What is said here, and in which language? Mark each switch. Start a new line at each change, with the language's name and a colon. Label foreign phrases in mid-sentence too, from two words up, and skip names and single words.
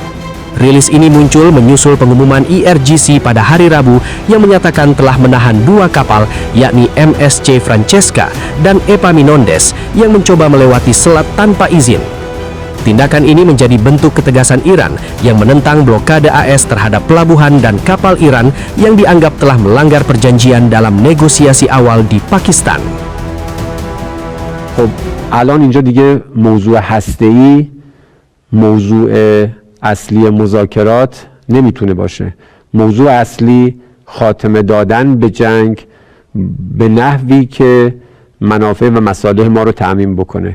Indonesian: Rilis ini muncul menyusul pengumuman IRGC pada hari Rabu yang menyatakan telah menahan dua kapal, yakni MSC Francesca dan Epaminondas yang mencoba melewati selat tanpa izin. Tindakan ini menjadi bentuk ketegasan Iran yang menentang blokade AS terhadap pelabuhan dan kapal Iran yang dianggap telah melanggar perjanjian dalam negosiasi awal di Pakistan.
Persian: خب الان اینجا دیگه موضوع هسته‌ای موضوع اصلی مذاکرات نمیتونه باشه. موضوع اصلی خاتمه دادن به جنگ به نحوی که منافع و مصالح ما رو تأمین بکنه.